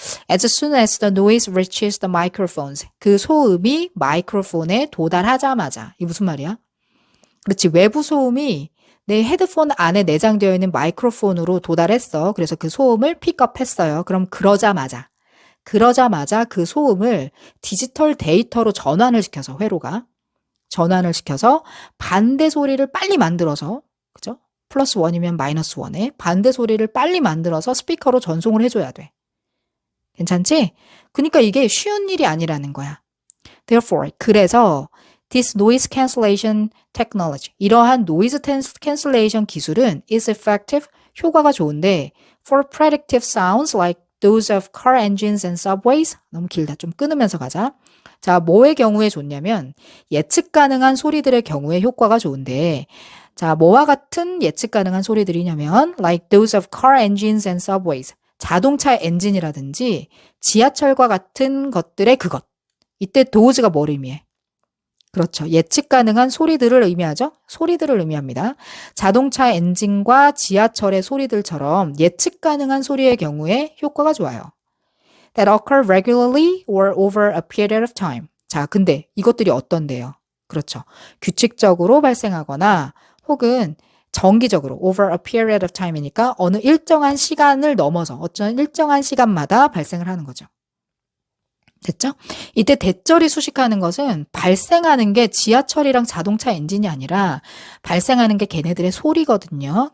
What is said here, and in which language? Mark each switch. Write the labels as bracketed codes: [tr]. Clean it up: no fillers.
[en] As soon as the noise reaches the microphones. [ko] 그 소음이 마이크로폰에 도달하자마자. 이게 무슨 말이야? 그렇지. 외부 소음이 내 헤드폰 안에 내장되어 있는 마이크로폰으로 도달했어. 그래서 그 소음을 픽업했어요. 그럼 그러자마자 그 소음을 디지털 데이터로 전환을 시켜서 회로가 전환을 시켜서 반대 소리를 빨리 만들어서 그죠? 플러스 1이면 마이너스 1에 반대 소리를 빨리 만들어서 스피커로 전송을 해줘야 돼. 괜찮지? 그러니까 이게 쉬운 일이 아니라는 거야. [en] Therefore, [ko] 그래서 [en] this noise cancellation technology, [ko] 이러한 [en] noise cancellation [ko] 기술은 [en] is effective, [ko] 효과가 좋은데 [en] for predictive sounds like those of car engines and subways. [ko] 너무 길다. 좀 끊으면서 가자. 자, 뭐의 경우에 좋냐면 예측 가능한 소리들의 경우에 효과가 좋은데 자, 뭐와 같은 예측 가능한 소리들이냐면 [en] like those of car engines and subways. [ko] 자동차 엔진이라든지 지하철과 같은 것들의 그것. 이때 those가 뭘 의미해? 그렇죠. 예측 가능한 소리들을 의미하죠. 소리들을 의미합니다. 자동차 엔진과 지하철의 소리들처럼 예측 가능한 소리의 경우에 효과가 좋아요. [en] That occur regularly or over a period of time. [ko] 자, 근데 이것들이 어떤데요? 그렇죠. 규칙적으로 발생하거나 혹은 정기적으로 [en] over a period of time [ko] 이니까 어느 일정한 시간을 넘어서 어떤 일정한 시간마다 발생을 하는 거죠. 됐죠? 이때 대절이 수식하는 것은 발생하는 게 지하철이랑 자동차 엔진이 아니라 발생하는 게 걔네들의 소리거든요.